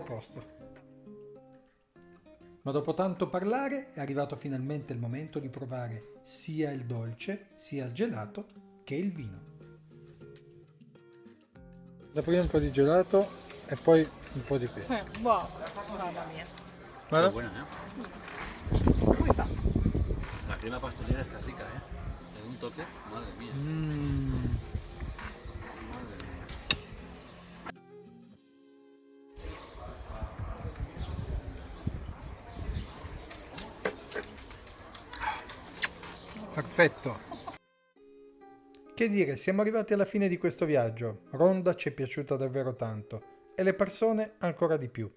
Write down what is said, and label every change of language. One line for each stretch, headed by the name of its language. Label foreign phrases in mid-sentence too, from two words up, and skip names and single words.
Italian: Quindi siamo a posto. Ma dopo tanto parlare è arrivato finalmente il momento di provare sia il dolce, sia il gelato che il vino. Da prima un po' di gelato e poi un po' di questo. Buono, mamma mia. Guarda.
Spanish: Qué buena, Muy fa. La crema pastelera está rica, Le da un toque, madre mía. Madre mía.
Italian: Perfetto. Che dire, siamo arrivati alla fine di questo viaggio. Ronda ci è piaciuta davvero tanto e le persone ancora di più.